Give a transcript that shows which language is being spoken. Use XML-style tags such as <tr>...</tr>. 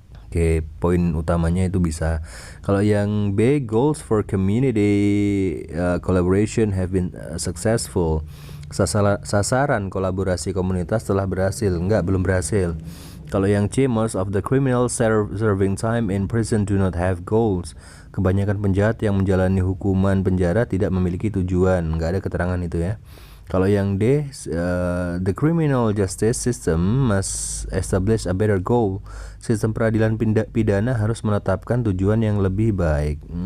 <id>Oke, poin utamanya itu bisa. Kalau yang B,</id> <en>goals for community collaboration have been successful.</en> <id>Sasaran kolaborasi komunitas telah berhasil. Belum berhasil. Kalau yang C,</id> <en>most of the criminals serving time in prison do not have goals.</en> <id>Kebanyakan penjahat yang menjalani hukuman penjara tidak memiliki tujuan. Nggak ada keterangan itu ya. Kalau yang D,</id> <en>the criminal justice system must establish a better goal.</en> <id>Sistem peradilan pidana harus menetapkan tujuan yang lebih baik.</id>